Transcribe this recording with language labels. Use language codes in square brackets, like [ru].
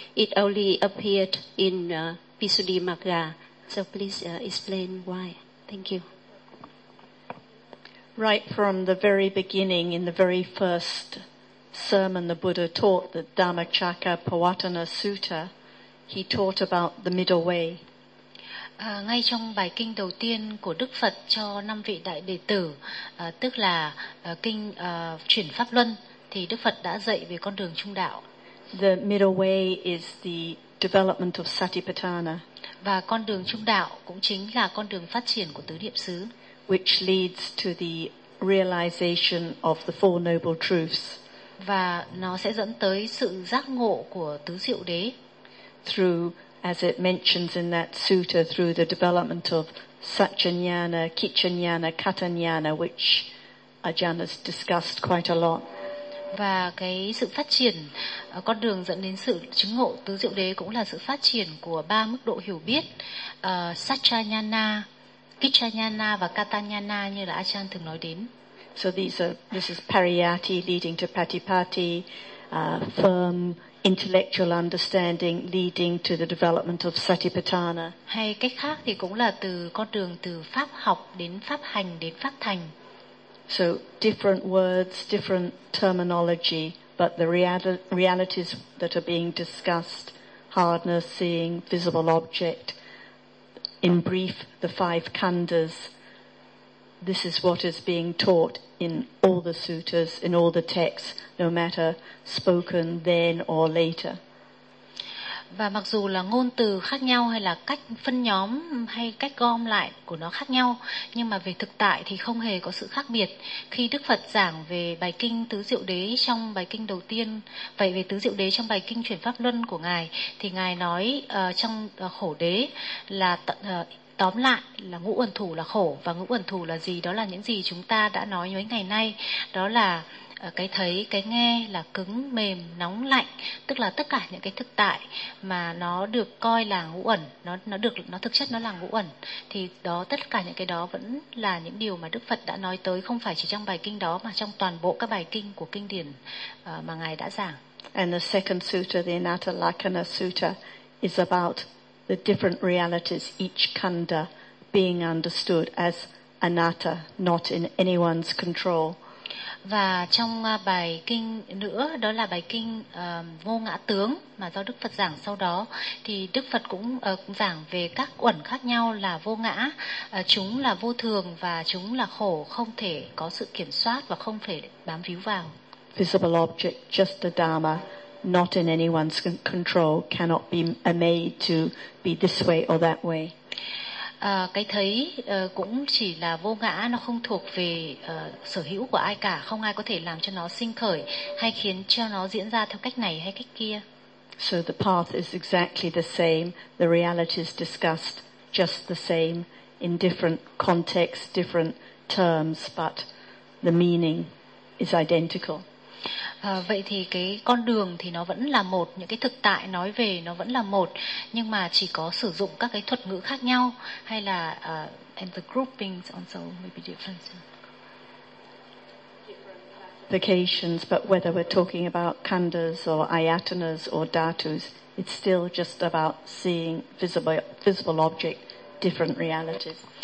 [en] It only appeared in Visuddhimagga. So please explain why. Thank you. Right from the very beginning, in the very first sermon the Buddha taught, the Dhammacakkappavattana Sutta, he taught about the middle way. [vi] Ngay trong bài kinh đầu tiên của Đức Phật cho 5 vị đại đệ tử, tức là kinh chuyển pháp luân, thì Đức Phật đã dạy về con đường trung đạo. [en] The middle way is the development of Satipatthana. [vi] Và con đường trung đạo cũng chính là con đường phát triển của tứ niệm xứ. [en] Which leads to the realization of the Four Noble Truths. [vi] Và nó sẽ dẫn tới sự giác ngộ của tứ diệu đế. [en] Through, as it mentions in that sutta, through the development of Satchanyana, Kichanyana, Katanyana, which Ajahn has discussed quite a lot. [vi] Và cái sự phát triển, con đường dẫn đến sự chứng ngộ tứ diệu đế cũng là sự phát triển của 3 mức độ hiểu biết, Satchanyana, Kichanyana và Katanyana như là Achan thường nói đến. [en] So these are, this is Pariyatti leading to Patipatti, firm intellectual understanding leading to the development of Satipatthana. [vi] Hay cách khác thì cũng là từ con đường từ pháp học đến pháp hành đến pháp thành. [en] So different words, different terminology, but the realities that are being discussed, hardness, seeing, visible object, in brief, the 5 khandhas, this is what is being taught in all the suttas, in all the texts, no matter spoken then or later. [vi] Và mặc dù là ngôn từ khác nhau hay là cách phân nhóm hay cách gom lại của nó khác nhau, nhưng mà về thực tại thì không hề có sự khác biệt. Khi Đức Phật giảng về bài kinh Tứ Diệu Đế trong bài kinh đầu tiên, vậy về Tứ Diệu Đế trong bài kinh chuyển pháp luân của Ngài, thì Ngài nói trong khổ đế là tóm lại là ngũ uẩn thủ là khổ. Và ngũ uẩn thủ là gì? Đó là những gì chúng ta đã nói mấy ngày nay, đó là cái thấy, cái nghe là cứng, mềm, nóng, lạnh, tức là tất cả những cái thực tại mà nó được coi là ngũ uẩn, nó thực chất nó là ngũ uẩn, thì đó, tất cả những cái đó vẫn là những điều mà Đức Phật đã nói tới, không phải chỉ trong bài kinh đó mà trong toàn bộ các bài kinh của kinh điển mà Ngài đã giảng. [en] And the second sutta, the Anattalakkhana Sutta, is about the different realities, each khanda being understood as anatta, not in anyone's control. [vi] Và trong bài kinh nữa, đó là bài kinh Vô Ngã Tướng mà do Đức Phật giảng sau đó, thì Đức Phật cũng giảng về các uẩn khác nhau là vô ngã, chúng là vô thường và chúng là khổ, không thể có sự kiểm soát và không thể bám víu vào. [en] Visible object, just the Dharma, not in anyone's control, cannot be made to be this way or that way. [vi] Cái thấy cũng chỉ là vô ngã, nó không thuộc về sở hữu của ai cả, không ai có thể làm cho nó sinh khởi hay khiến cho nó diễn ra theo cách này hay cách kia. [en] So the path is exactly the same, the realities discussed just the same in different contexts, different terms, but the meaning is identical. [vi] Vậy thì cái con đường thì nó vẫn là một, những cái thực tại nói về nó vẫn là một, nhưng mà chỉ có sử dụng các cái thuật ngữ khác nhau, hay là [en] and the groupings also may be different. Vacations, but whether we're talking about khandhas or ayatanas or dhatus, it's still just about seeing visible object, different realities.